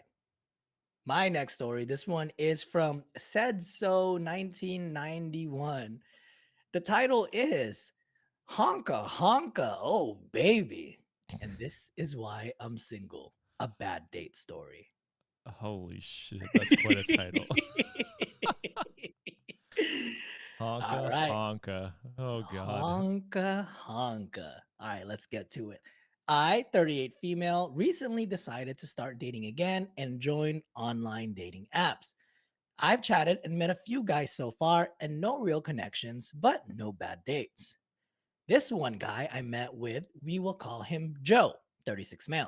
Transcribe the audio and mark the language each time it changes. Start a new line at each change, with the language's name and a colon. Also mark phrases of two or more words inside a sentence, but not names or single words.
English: My next story. This one is from Said So 1991. The title is Honka Honka, oh baby. And this is why I'm single. A bad date story. Holy shit, that's quite a title. Honka Honka. Oh god. Honka Honka. All right, let's get to it. I, 38 female, recently decided to start dating again and join online dating apps. I've chatted and met a few guys so far and no real connections, but no bad dates. This one guy I met with, we will call him Joe, 36 male.